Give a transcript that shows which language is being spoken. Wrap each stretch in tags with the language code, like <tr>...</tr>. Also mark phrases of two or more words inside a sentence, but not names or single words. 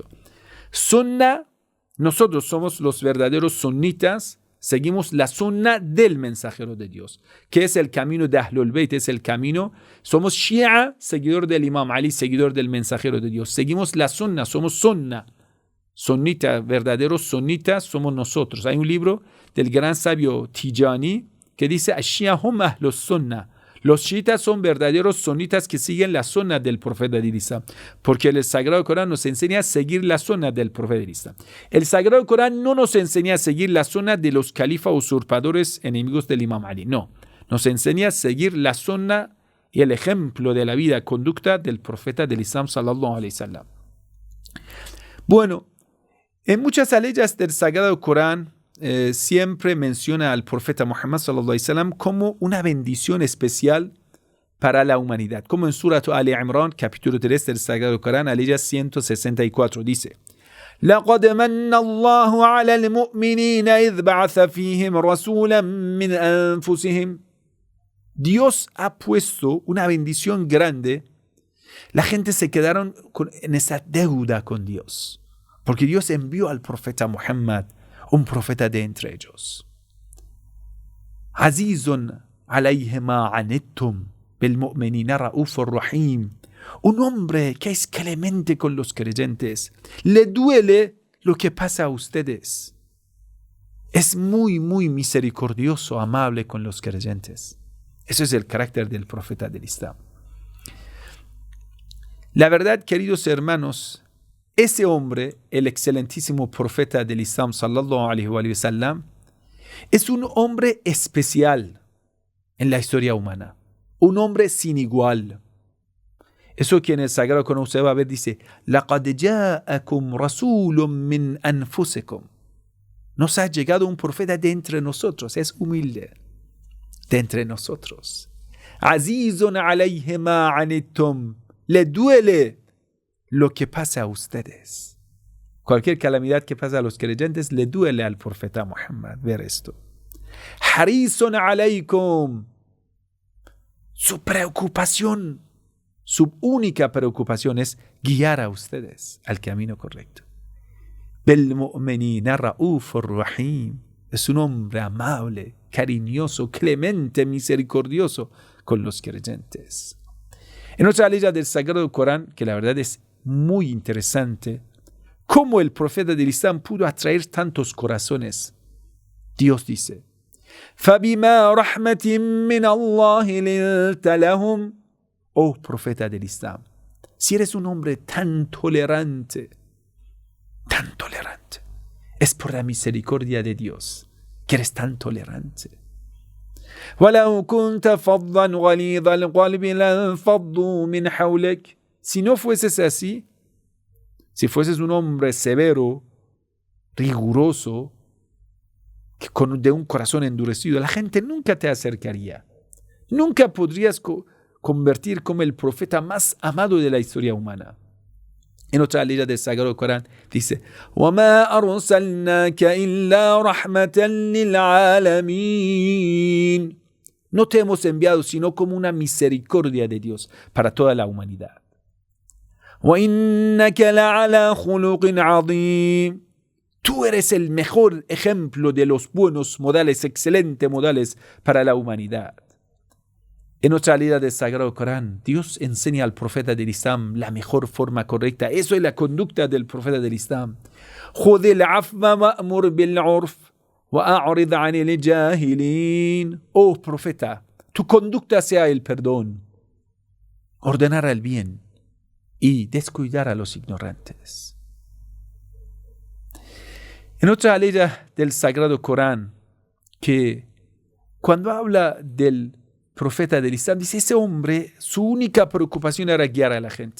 <es>Sunna, nosotros somos los verdaderos sunitas, seguimos la sunna del mensajero de Dios, que es el camino de</es> <ar>أهل البيت,</ar> <es>es el camino. Somos Shia, seguidor del Imam Ali, seguidor del mensajero de Dios. Seguimos la sunna, somos sunna. Sunnita, verdaderos sunnitas somos nosotros. Hay un libro del gran sabio Tijani que dice:</es> <ar>الشيعة هم أهل السنة.</ar> <es>Los chiitas son verdaderos sunnitas que siguen la sunna del profeta del Islam, porque el Sagrado Corán nos enseña a seguir la sunna del profeta del Islam. El Sagrado Corán no nos enseña a seguir la sunna de los califas usurpadores enemigos del Imam Ali, no. Nos enseña a seguir la sunna y el ejemplo de la vida, conducta del profeta del Islam</es> <ar>صلى الله عليه وسلم.</ar> <es>Bueno, en muchas aleyas del Sagrado Corán siempre menciona al profeta Muhammad</es> <ar>صلى الله عليه وسلم</ar> <es>como una bendición especial para la humanidad. Como en Surat Ali Imran, capítulo 3 del Sagrado Corán, aleya 164, dice:</es> <ar>لَقَدْ مَنَّ اللَّهُ عَلَى الْمُؤْمِنِينَ إِذْ بَعَثَ فِيهِمْ رَسُولًا مِنْ أَنفُسِهِمْ.</ar> <es>Dios ha puesto una bendición grande. La gente se quedaron en esa deuda con Dios, porque Dios envió al profeta Muhammad, un profeta de entre ellos.</es> <ar>عزيز عليه ما عنتم بالمؤمنين رءوف رحيم.</ar> <es>Un hombre que es clemente con los creyentes. Le duele lo que pasa a ustedes. Es muy, muy misericordioso, amable con los creyentes. Ese es el carácter del profeta del Islam. La verdad, queridos hermanos, ese hombre, el excelentísimo profeta del Islam,</es> <ar>صلى الله عليه وسلم,</ar> <es>es un hombre especial en la historia humana. Un hombre sin igual. Eso que en el Sagrado Corán usted va a ver, dice:</es> <ar>لَقَدْ جَاءَكُمْ رَسُولٌ مِّنْ أَنفُسِكُمْ.</ar> <es>nos ha llegado un profeta de entre nosotros, es humilde, de entre nosotros.</es> <ar>عزيز عليه ما عنتم,</ar> <es>le duele lo que pasa a ustedes. Cualquier calamidad que pasa a los creyentes le duele al profeta Muhammad ver esto.</es> <ar>حريص عليكم,</ar> <es>su preocupación, su única preocupación es guiar a ustedes al camino correcto.</es> <ar>بالمؤمنين رءوف رحيم,</ar> <es>es un hombre amable, cariñoso, clemente, misericordioso con los creyentes. En otra ley del Sagrado Corán, que la verdad es muy interesante, cómo el profeta del Islam pudo atraer tantos corazones. Dios dice,</es> <ar>فَبِمَا رَحْمَةٍ مِّنَ اللَّهِ لِنْتَ لَهُمْ.</ar> <es>Oh profeta del Islam, si eres un hombre tan tolerante, es por la misericordia de Dios que eres tan tolerante.</es> <ar>وَلَوْ كُنْتَ فَضًّا غَلِيظَ الْقَلْبِ لَانفَضُّوا مِنْ حَوْلِكَ.</ar> <es>Si no fueses así, si fueses un hombre severo, riguroso, de un corazón endurecido, la gente nunca te acercaría. Nunca podrías convertir como el profeta más amado de la historia humana. En otra ley del Sagrado Corán dice,</es> <ar>وَمَا أَرْسَلْنَاكَ إِلَّا رَحْمَةً لِلْعَالَمِينَ.</ar> <es>No te hemos enviado sino como una misericordia de Dios para toda la humanidad.</es> <ar>وَإِنَّكَ لَعَلَى خُلُقٍ عَظِيمٍ.</ar> <es>Tú eres el mejor ejemplo de los buenos modales, excelentes modales para la humanidad. En otra ley del Sagrado Corán, Dios enseña al profeta del Islam la mejor forma correcta. Eso es la conducta del profeta del Islam.</es> <ar>خُذِ الْعَفْوَ وَأْمُرْ بِالْعُرْفِ وَأَعْرِضْ عَنِ الْجَاهِلِينَ.</ar> <es>Oh profeta, tu conducta sea el perdón, ordenar el bien y descuidar a los ignorantes. En otra ley del Sagrado Corán, que cuando habla del profeta del Islam, dice, ese hombre, su única preocupación era guiar a la gente.</es>